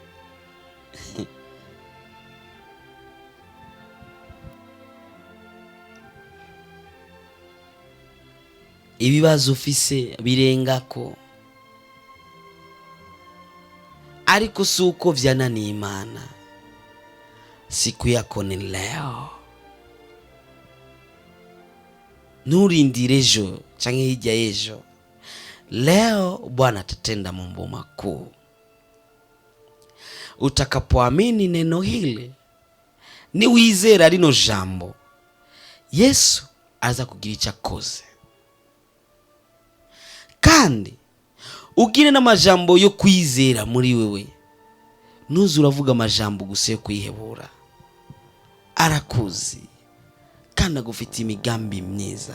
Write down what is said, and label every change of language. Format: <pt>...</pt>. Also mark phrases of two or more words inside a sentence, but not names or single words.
<rn>Ibibazo ufise birengako, ariko suko vyananiye Imana,</rn> <sw>siku yako ni leo.</sw> <rn>Nturindire ejo canke hirya y'ejo.</rn> <sw>Leo Bwana atatenda mambo makuu. Utakapoamini neno hili,</sw> <rn>ni wizera rino jambo, Yesu aza kugira icyo akoze. Kandi ugire n'amajambo yo kwizera muri wewe. Nuzi uravuga amajambo gusa yo kwihebura. Arakuzi kandi agufitiye imigambi myiza.</rn>